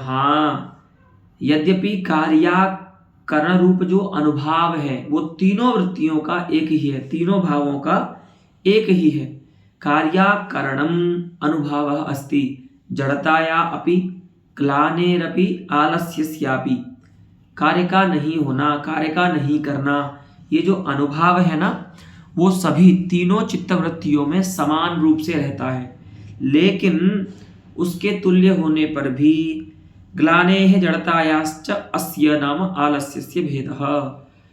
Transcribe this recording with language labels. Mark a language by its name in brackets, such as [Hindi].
[Hindi] हाँ, यद्यपि कार्याकरण रूप जो अनुभाव है वो तीनों वृत्तियों का एक ही है, तीनों भावों का एक ही है। [Sanskrit] कार्याकरणम अनुभावः अस्ति जड़ताया अपि ग्लानेरपि आलस्यस्यापि। [Hindi] कार्य का नहीं होना, कार्य का नहीं करना, ये जो अनुभव है ना वो सभी तीनों चित्तवृत्तियों में समान रूप से रहता है, लेकिन उसके तुल्य होने पर भी [Sanskrit] ग्लानेः जड़तायाश्च अस्य नाम आलस्यस्य भेदः।